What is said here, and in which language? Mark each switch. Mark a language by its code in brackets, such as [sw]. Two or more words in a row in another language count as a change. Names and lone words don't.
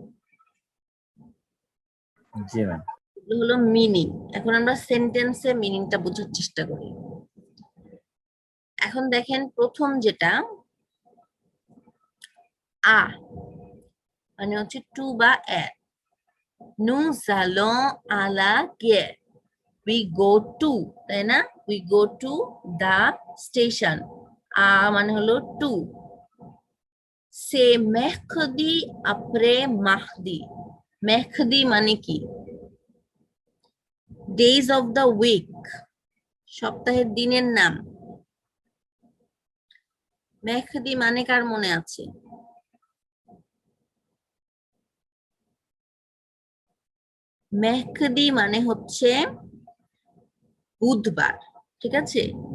[bn] জি ম্যাম। এগুলো হলো মিনিং। এখন আমরা সেন্টেন্সে মিনিংটা বোঝার চেষ্টা করি। এখন দেখেন প্রথম যেটা আ মানে হচ্ছে টু বা অ্যাট, [fr] nous allons à la gare, [en] we go to, [bn] তাই না? [en] we go to the station, [bn] আ মানে হলো টু। [fr] c'est mercredi après mardi, mercredi মানে কি [en] days of the week, [bn] সপ্তাহের দিনের নাম। মেহদি মানে কার মনে আছে? মেহদি মানে হচ্ছে বুধবার, ঠিক আছে?